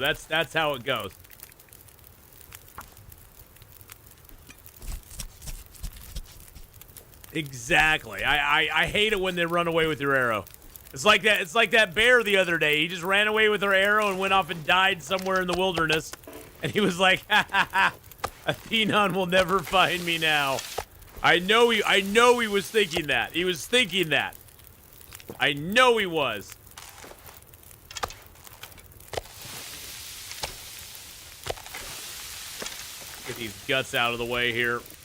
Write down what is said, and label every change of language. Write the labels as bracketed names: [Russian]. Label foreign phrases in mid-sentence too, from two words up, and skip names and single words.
[English] That's how it goes. Exactly. I hate it when they run away with your arrow. It's like that. It's like that bear the other day. He just ran away with her arrow and went off and died somewhere in the wilderness. And he was like, ha ha ha. Atheenon will never find me now. I know he was thinking that. He was thinking that. I know he was. Get these guts out of the way here.